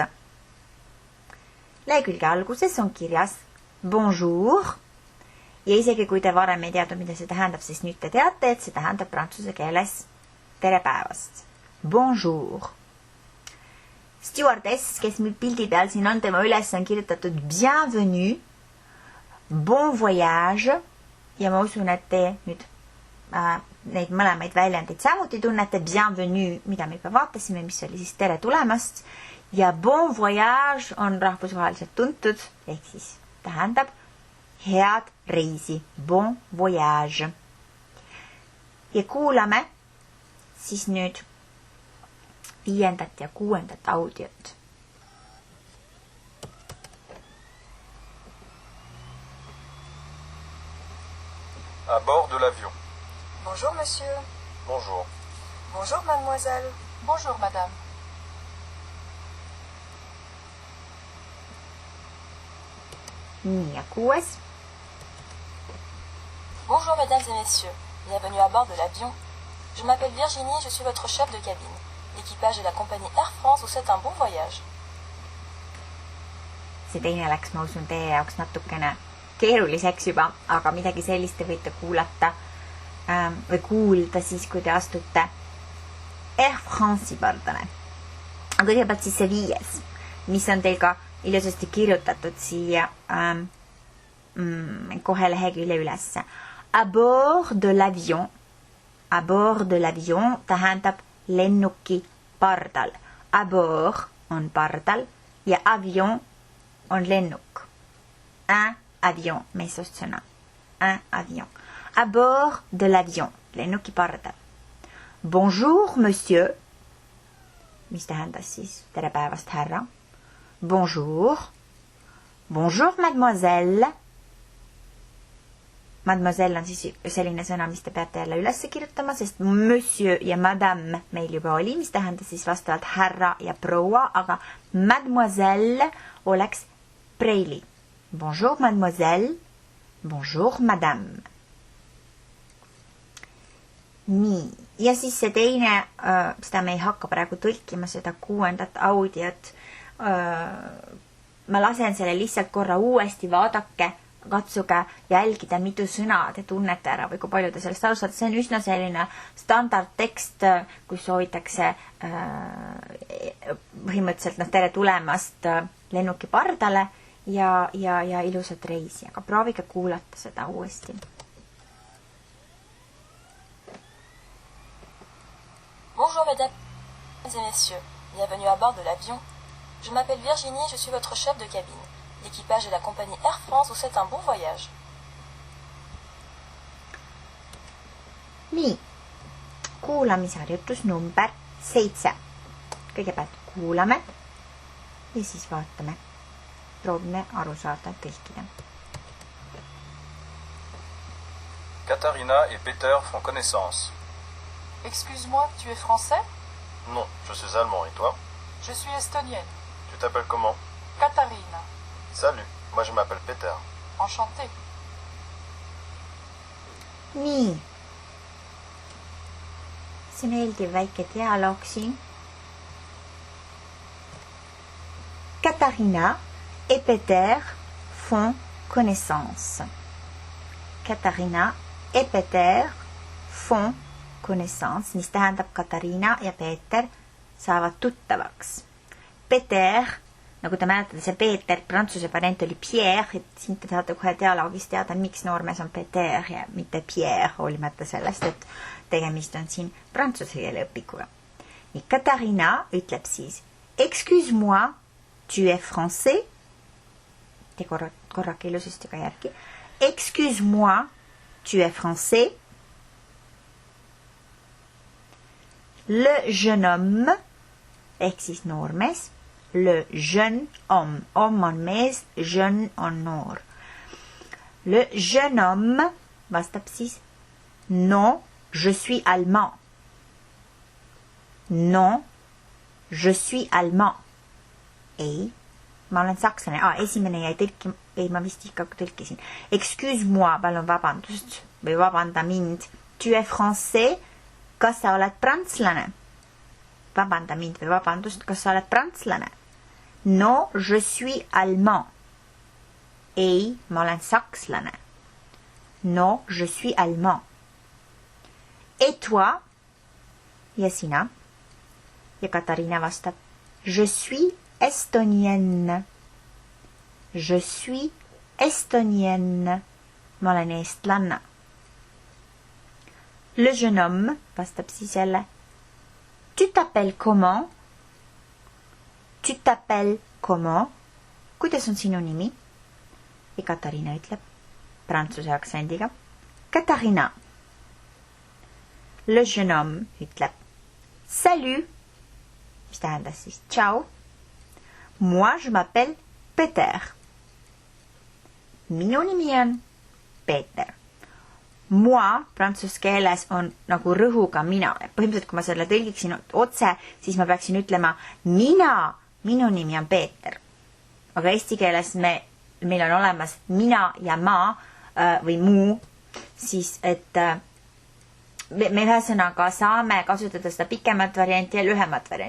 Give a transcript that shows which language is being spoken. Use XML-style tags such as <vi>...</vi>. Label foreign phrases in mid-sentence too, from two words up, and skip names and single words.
<et>Lehekülge alguses on kirjas bonjour ja isegi kui te varem ei teadnud, mida see tähendab, siis nüüd te teate, et see tähendab prantsuse keeles tere päevast.</et> <fr>Bonjour.</fr> <et>Stewardess, kes meil pildi peal siin on, tema üles on kirjutatud</et> <fr>bienvenue, bon voyage</fr> <et>ja ma usun, et te nüüd neid mõlemaid väljendeid samuti tunnete. Bienvenue, mida me juba vaatasime, mis oli siis tere tulemast ja</et> <fr>bon voyage</fr> <et>on rahvusvaheliselt tuntud, ehk siis tähendab head reisi,</et> <fr>bon voyage.</fr> <et>Ja kuulame siis nüüd 5. ja 6. audiot.</et> <fr>À bord de l'avion. Bonjour monsieur. Bonjour. Bonjour mademoiselle. Bonjour madame.</fr> <et>Nii, ja 6.</et> <fr>Bonjour mesdames et messieurs, bienvenue à bord de l'avion. Je m'appelle Virginie et je suis votre chef de cabine. L'équipage de la compagnie Air France vous souhaite un bon voyage.</fr> <et>See teine läks, ma usun, teie jaoks natukene keeruliseks juba, aga midagi sellist te võite kuulata või kuulda siis, kui te astute Air France'i pardale. Aga kõigepealt siis see 5, mis on teil ka ilusasti kirjutatud siia kohe lehekülje ülesse.</et> <fr>À bord de l'avion. À bord de l'avion</fr> <et>tähendab lennuki pardal.</et> <fr>À bord</fr> <et>on pardal ja avion on lennuk.</et> <fr>Un avion,</fr> <et>meessoost sõna.</et> <fr>un avion. À bord de l'avion.</fr> <et>Lennuki pardal.</et> <fr>Bonjour, monsieur.</fr> <et>Mis tähendas siis tere päevast, härra.</et> <fr>Bonjour. Bonjour, mademoiselle.</fr> <et>Mademoiselle on siis selline sõna, mis te peate jälle üles kirjutama, sest monsieur ja madame meil juba oli, mis tähendas siis vastavalt härra ja proua, aga mademoiselle oleks preili.</et> <fr>Bonjour, mademoiselle. Bonjour, madame.</fr> <et>Nii, ja siis see teine, seda me ei hakka praegu tõlkima, seda 6. audiot. Ma lasen selle lihtsalt korra uuesti, vaadake, katsuge jälgida, mitu sõna te tunnete ära või kui palju te sellest alustate. See on üsna selline standardtekst, kus soovitakse põhimõtteliselt tere tulemast lennuki pardale ja ilusat reisi. Aga proovige kuulata seda uuesti.</et> <fr>Bonjour mesdames et messieurs, bienvenue à bord de l'avion. Je m'appelle Virginie et je suis votre chef de cabine. L'équipage de la compagnie Air France vous souhaite un bon voyage.</fr> <et>Nii, kuulamisharjutus number 7. Kõigepealt kuulame ja siis vaatame. Proovime aru saada, tõlkida.</et> <fr>Katharina et Peter font connaissance. Excuse-moi, tu es français? Non, je suis allemand. Et toi? Je suis estonienne. Tu t'appelles comment? Katharina. Salut, moi je m'appelle Peter. Enchantée.</fr> <et>Nii. See meeldiv väike dialoog siin.</et> <fr>Katharina et Peter font connaissance. Katharina et Peter font connaissance,</fr> <et>mis tähendab Katariina ja Peeter saavad tuttavaks. Peter, nagu te mäletate, see Peeter, prantsuse variant oli Pierre, et siin te saate kohe dialoogist teada, miks noormees on Peter ja mitte Pierre, hoolimata sellest, et tegemist on siin prantsuse keele õpikuga. Nii Katariina ütleb siis,</et> <fr>excuse-moi, tu es français,</fr> <et>te korrake ilusasti ka järgi,</et> <fr>excuse-moi, tu es français. Le jeune homme,</fr> <et>ehk siis noormees,</et> <fr>le jeune homme, homme</fr> <et>on mees,</et> <fr>jeune</fr> <et>on noor.</et> <fr>Le jeune homme</fr> <et>vastab siis,</et> <fr>non, je suis allemand. Non, je suis allemand.</fr> <et>Ei, ma olen sakslane. Esimene jäi tõlki, ei, ma vist ikka tõlkisin.</et> <fr>Excuse-moi,</fr> <et>palun vabandust või vabanda mind.</et> <fr>Tu es français.</fr> <et>Kas sa oled prantslane? Vabanda mind või vabandust, kas sa oled prantslane?</et> <fr>No, je suis allemand.</fr> <et>Ei, ma olen sakslane.</et> <fr>No, je suis allemand. Et toi?</fr> <et>Ja sina? Ja Katariina vastab,</et> <fr>je suis estonienne. Je suis estonienne.</fr> <et>Ma olen eestlanna.</et> <fr>Le jeune homme</fr> <et>vastab siis jälle.</et> <fr>Tu t'appelles comment? Tu t'appelles comment?</fr> <et>Kuidas on sinu nimi? Ja Katariina ütleb prantsuse aktsendiga. Katariina.</et> <fr>Le jeune homme</fr> <et>ütleb salut. Mis tähendas siis ciao.</et> <fr>Moi je m'appelle Peter.</fr> <et>Minu nimi on Peeter. Moi prantsuse keeles on nagu rõhuga mina. Põhimõtteliselt, kui ma selle tõlgiksin otse, siis ma peaksin ütlema mina, minu nimi on Peeter. Aga eesti keeles meil on olemas mina ja ma või muu, siis et me ühesõnaga saame kasutada seda pikemat varianti ja lühemat varianti.</et>